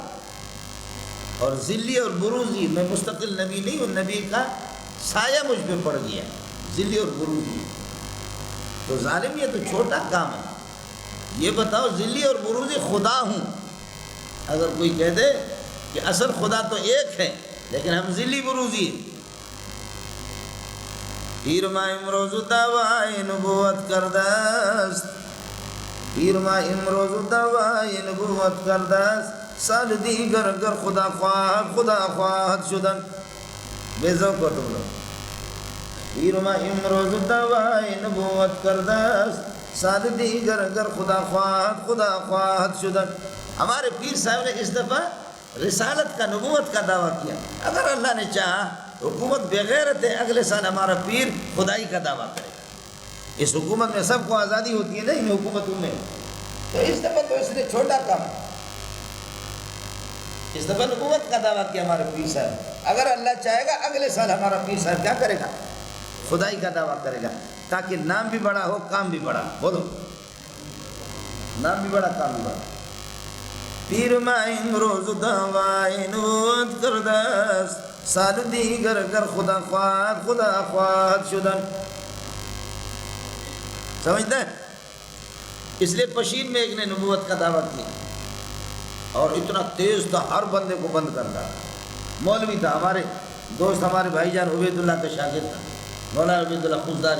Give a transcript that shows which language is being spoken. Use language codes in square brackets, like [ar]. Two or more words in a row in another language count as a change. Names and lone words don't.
[ur] اور ذلی اور بروزی، میں مستقل نبی نہیں ہوں، نبی کا سایہ مجھ پہ پڑ گیا. ذلی اور بروزی تو ظالم، یہ تو چھوٹا کام ہے. یہ بتاؤ ذلی اور بروزی خدا ہوں. اگر کوئی کہہ دے کہ اصل خدا تو ایک ہے لیکن ہم ذلی بروزی ہیں. [fa] پیرما امروز دعوی نبوت کردست، پیرما امروز دعوی نبوت کردست، سال دیگر گر خدا خواهد شدن. [ur] بے ذوق ہو تم لوگ. [fa] پیرما امروز دعوی نبوت کردست، سال دیگر گر خدا خواهد شدن. [ur] ہمارے پیر صاحب نے اس دفعہ رسالت کا، نبوت کا دعویٰ کیا. اگر اللہ نے چاہا حکومت بغیرت ہے، اگلے سال ہمارا پیر خدائی کا دعویٰ کرے. اس حکومت میں سب کو آزادی ہوتی ہے نا، ان حکومتوں میں. تو اس دفعہ تو اس نے چھوٹا کام، اس دفعہ نبوت کا دعویٰ کیا ہمارے پیر صاحب. اگر اللہ چاہے گا اگلے سال ہمارا پیر صاحب کیا کرے گا؟ خدائی کا دعویٰ کرے گا، تاکہ نام بھی بڑا ہو، کام بھی بڑا. بولو، نام بھی بڑا، کام بھی بڑا. [fa] پیر ما امروز دعوی نبوت کردست، سال دیگر گر خدا خواهد شدن. [ur] سمجھتے ہیں؟ اس لیے پشین میں ایک نے نبوت کا دعویٰ کیا اور اتنا تیز تھا، ہر بندے کو بند کرتا. مولوی تھا، ہمارے دوست، ہمارے بھائی جان عبید اللہ کا شاگرد تھا، مولانا عبید اللہ خزداری.